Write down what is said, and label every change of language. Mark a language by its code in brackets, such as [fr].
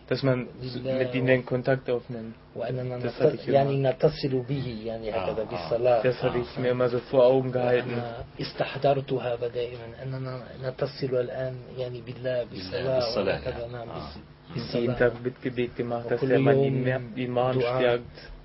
[de] Dass man mit ihnen Kontakt aufnimmt. [ar] وأننا يعني نتصل به يعني هكذا بالصلاة. [de] Das habe ich mir immer so vor Augen gehalten. [ar] استحضرتها دائما أننا نتصل الآن يعني بالله بالصلاة. بالصلاة. [de] Jeden Tag mit Gebet gemacht, dass er meinen Iman stärkt.